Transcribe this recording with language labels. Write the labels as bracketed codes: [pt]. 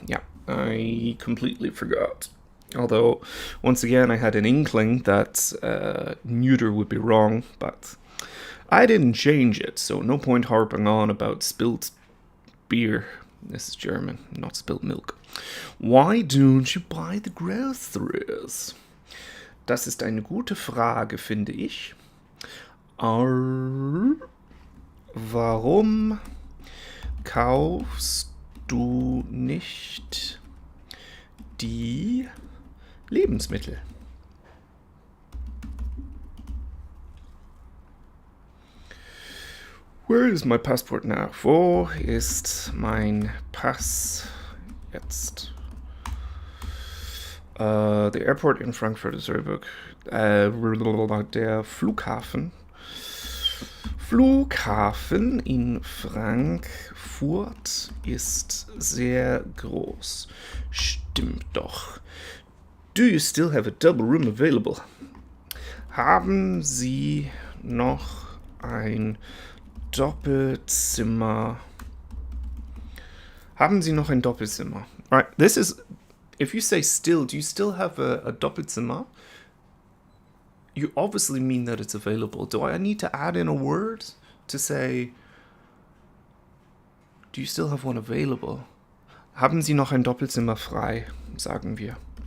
[en] Yeah, I completely forgot. Although, once again, I had an inkling that neuter would be wrong, but I didn't change it, so no point harping on about spilt beer. This is German, not spilt milk. Why don't you buy the groceries? [de] Das ist eine gute Frage, finde ich. Warum kaufst du nicht die Lebensmittel? [en] Where is my passport now? [de] Wo ist mein Pass jetzt? [en] The airport in Frankfurt-Serburg. [de] Der Flughafen. Flughafen in Frankfurt ist sehr groß. Stimmt doch. [en] Do you still have a double room available? [de] Haben Sie noch ein Doppelzimmer? Haben Sie noch ein Doppelzimmer? [en] Right, this is, if you say still, do you still have a Doppelzimmer? You obviously mean that it's available. Do I need to add in a word to say, do you still have one available? [de] Haben Sie noch ein Doppelzimmer frei, sagen wir.